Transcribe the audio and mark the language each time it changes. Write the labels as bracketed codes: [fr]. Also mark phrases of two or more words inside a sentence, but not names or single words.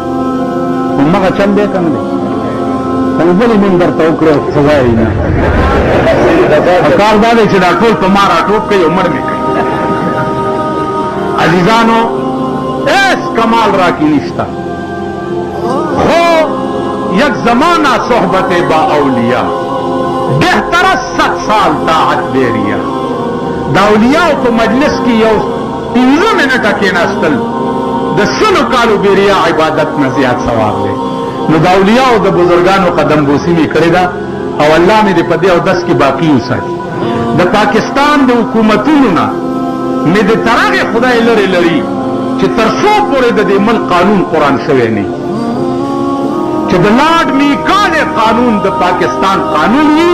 [ps] همغه چل دی که نه دی؟ ولې مونږ درته وکړو څه وایي نه. کار دا دی چې دا ټول په ما راټوپ کوي او مړ مې کوي. [fa] عزیزانو ایس کمال را کی نشتا، خو یک زمانہ صحبت با اولیاء، بہتر 100 سال طاعت بیریا. [ps] دا اولیاء په مجلس کې یو 15 منټه کېناستل د 100 کالو بیریا عبادت نه زیات ثواب دی. نو د اولیاء او د بزرګانو قدم بوسي مې کړې ده او الله مې دې په دې اودس کې باقي وساتي. د پاکستان د حکومتونو نه مې د تر هغې خدای لرې لري چې تر څو پورې د دې ملک قانون قرآن شوی نه چې د لارډ میکالې قانون د پاکستان قانون وي.